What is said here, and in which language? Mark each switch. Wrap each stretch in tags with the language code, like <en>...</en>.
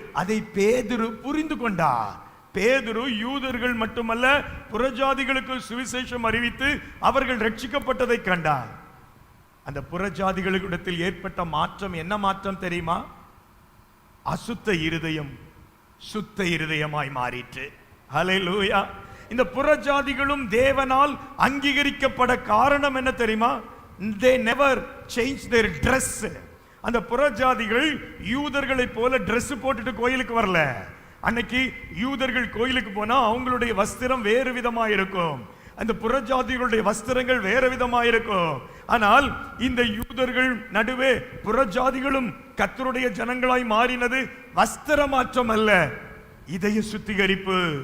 <ta>அதை பேதுரு புரிந்து கொண்டார். பேதுரு யூதர்கள் மட்டுமல்ல புறஜாதிகளுக்கு சுவிசேஷம் அறிவித்து அவர்கள் ரட்சிக்கப்பட்டதை கண்டார். அந்த புறஜாதிகளிடத்தில் ஏற்பட்ட மாற்றம் என்ன மாற்றம் தெரியுமா? அசுத்த இருதயம் சுத்த இருதயமாய் மாறிற்று. ஹல்லேலூயா. இந்த புறஜாதிகளும் தேவனால் அங்கீகரிக்கப்பட காரணம் என்ன தெரியுமா?</ta> <en>they never changed their dress.</en> <ta>அந்த புறஜாதிகள் யூதர்களை போல Dress போட்டுட்டு கோயிலுக்கு வரல. அன்னைக்கு யூதர்கள் கோயிலுக்கு போனா அவங்களுடைய வஸ்திரம் வேறு விதமாக இருக்கும், அந்த புறஜாதிகளுடைய வஸ்திரங்கள் வேறு விதமாக இருக்கும். ஆனால் இந்த யூதர்கள் நடுவே புறஜாதிகளும் கர்த்தருடைய ஜனங்களாய் மாறினது வஸ்திர மாற்றம் அல்ல, இதய சுத்திகரிப்பு.</ta>